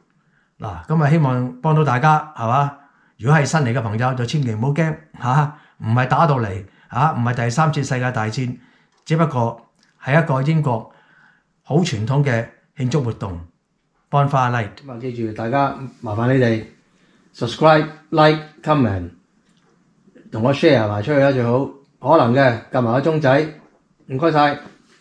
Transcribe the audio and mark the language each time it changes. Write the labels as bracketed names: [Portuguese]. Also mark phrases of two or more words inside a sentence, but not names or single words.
[Cantonese] 嗱，咁啊希望幫到大家係嘛？如果係新嚟嘅朋友就千祈唔好驚嚇，唔係打到嚟嚇，唔係第3次世界大戰，只不過係一個英國好傳統嘅慶祝活動 Bonfire Night。咁啊，記住大家麻煩你哋 [English] subscribe、like、comment [Cantonese] 同我 share 埋出去啦，最好可能嘅撳埋個鐘仔，唔該晒。